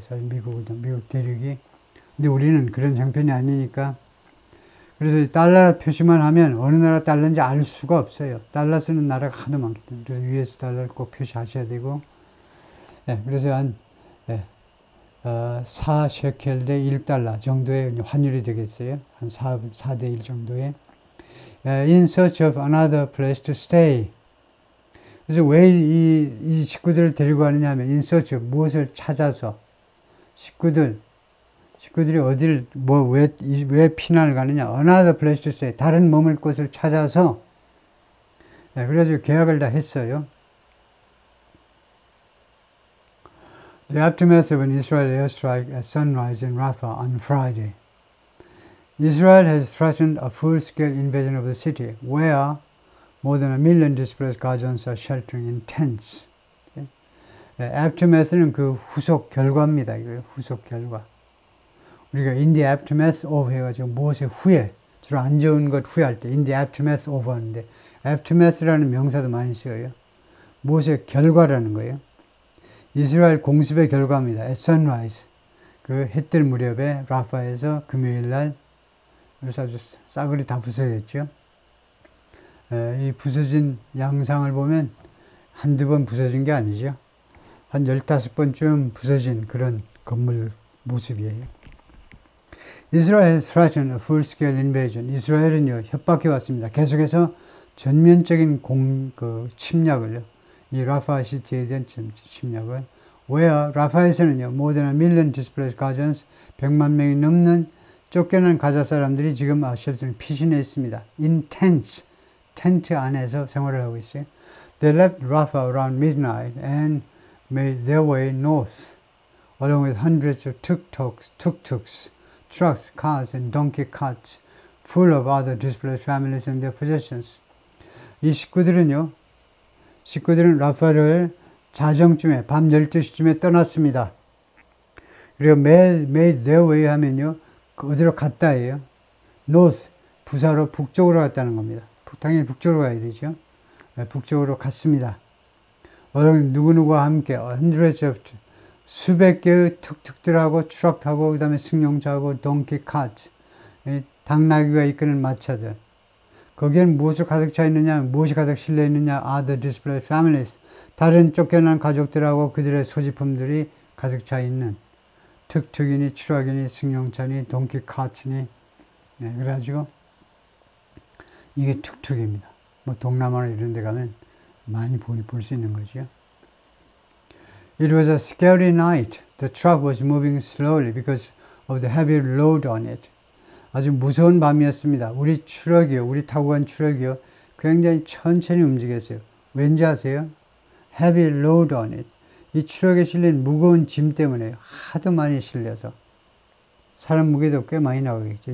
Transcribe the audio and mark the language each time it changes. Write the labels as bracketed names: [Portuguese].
[Korean] 사실 미국 대륙이. 근데 우리는 그런 형편이 아니니까. 그래서 달러 표시만 하면 어느 나라 달러인지 알 수가 없어요. 달러 쓰는 나라가 하도 많기 때문에. 그래서 US 달러를 꼭 표시하셔야 되고. 네, 그래서 한 4셰켈 대 1달러 정도의 환율이 되겠어요. 한 4대 1 정도의. [English] In search of another place to stay. [Korean] 그래서 왜 이 식구들을 데리고 가느냐 하면 인서치 무엇을 찾아서 식구들이 어디를 왜 피난을 가느냐, [English] another place to stay, [Korean] 다른 머물 곳을 찾아서, 네, 그래가지고 계약을 다 했어요. [English] The aftermath of an Israeli airstrike at sunrise in Rafah on Friday. Israel has threatened a full-scale invasion of the city, where more than 1 million displaced Gazans are sheltering in tents. Okay? [Korean] Aftermath는 그 후속 결과입니다. 이거요. 후속 결과. 우리가 [English] in the aftermath of [Korean] 해가지고 무엇의 후에, 주로 안 좋은 것 후회할 때 in the aftermath of 하는데, aftermath라는 명사도 많이 쓰여요. 무엇의 결과라는 거예요. 이스라엘 공습의 결과입니다. [English] At sunrise. [Korean] 그 해 뜰 무렵에 라파에서 금요일 날, 그래서 아주 싸그리 다 부서졌죠. 이 부서진 양상을 보면 한두 번 부서진 게 아니죠. 한 15번쯤 부서진 그런 건물 모습이에요. [English] Israel has threatened a full-scale invasion. [Korean] 이스라엘은요, 협박해 왔습니다. 계속해서 전면적인 침략을요, 이 라파 시티에 대한 침략을, where 라파에서는요, [English] more than 1 million displaced Gazans, [Korean] 100만 명이 넘는 쫓겨난 가자 사람들이 지금 쉘터를 피신해 있습니다. [English] In tents, [Korean] 텐트 안에서 생활을 하고 있어요. [English] They left Rafah around midnight and made their way north, along with hundreds of tuk-tuks, trucks, cars, and donkey carts, full of other displaced families and their possessions. [Korean] 이 식구들은 라파를 자정쯤에, 밤 12시쯤에 떠났습니다. 그리고 made their way 하면요, 어디로 갔다예요. north, 부사로 북쪽으로 갔다는 겁니다. 당연히 북쪽으로 가야 되죠. 북쪽으로 갔습니다. 누구누구와 함께 [English] hundreds of [Korean] 수백 개의 툭툭들하고 트럭하고 그 다음에 승용차하고 동키 카트, 당나귀가 이끄는 마차들. 거기에는 무엇을 가득 차 있느냐, 무엇이 가득 실려 있느냐, [English] other displaced families, [Korean] 다른 쫓겨난 가족들하고 그들의 소지품들이 가득 차 있는 툭툭이니 트럭이니 승용차니 동키 카트니, 그래가지고 이게 툭툭입니다. 뭐 동남아나 이런 데 가면 많이 볼 수 있는 거죠. [English] It was a scary night. The truck was moving slowly because of the heavy load on it. [Korean] 아주 무서운 밤이었습니다. 우리 타고 간 트럭이요, 굉장히 천천히 움직였어요. 왠지 아세요? [English] Heavy load on it. [Korean] 이 트럭에 실린 무거운 짐 때문에 하도 많이 실려서 사람 무게도 꽤 많이 나오겠죠.